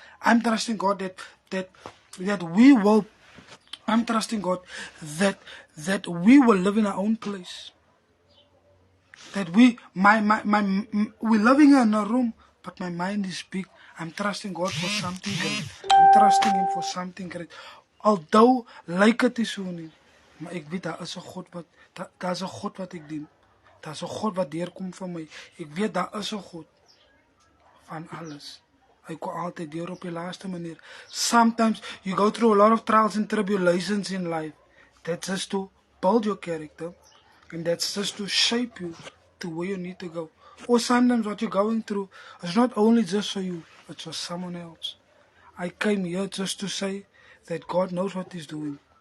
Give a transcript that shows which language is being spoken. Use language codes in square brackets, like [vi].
[en] I'm trusting God that we will. I'm trusting God that we will live in our own place. That we're living in a room, but my mind is big. I'm trusting God for something great. I'm trusting Him for something great. [af] Although lyk dit nie so nie, maar ek weet daar is 'n God daar's 'n God wat ek dien. Daar's 'n God wat deurkom vir my. Ek weet daar is 'n God van alles. Hy kom altyd deur op die laaste manier. [en] Sometimes you go through a lot of trials and tribulations in life. That's just to build your character, and that's just to shape you to where you need to go. Or sometimes what you're going through is not only just for you, it's for someone else. I came here just to say that God knows what He's doing.